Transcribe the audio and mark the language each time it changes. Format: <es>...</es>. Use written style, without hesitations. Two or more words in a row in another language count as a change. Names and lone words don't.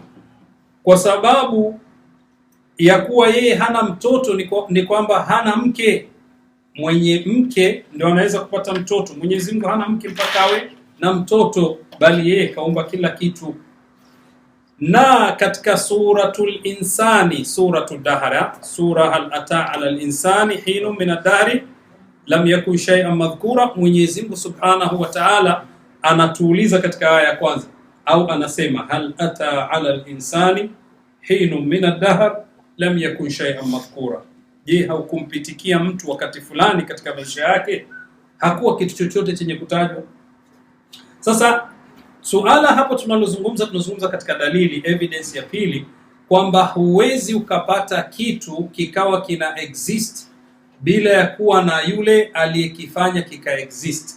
<sw>Kwa sababu ya kuwa yeye hana mtoto ni kwamba hana mke. Mwenye mke ndio anaweza kupata mtoto. Mwenyezi Mungu hana mke mpaka awe na mtoto, bali yeye kaumba kila kitu. Na katika</sw> <ar>سورة الإنسان، سورة الدهر، سورة هل أتى على الإنسان حين من الدهر لم يكن شيئا مذكورا,</ar> <sw>Mwenyezi Mungu</sw> <ar>سبحانه وتعالى</ar> <sw>anatuuliza katika aya ya kwanza, au anasema</sw> <ar>هل أتى على الإنسان حين من الدهر لم يكن شيئا مذكورا.</ar> <sw>Je, haukumpitikia mtu wakati fulani katika maisha yake hakuwa kitu chochote chenye kutajwa? Sasa suala hapo tunazungumza katika dalili, evidence ya pili, kwamba huwezi ukapata kitu kikawa kina exist bila ya kuwa na yule aliyekifanya kikaexist.</sw>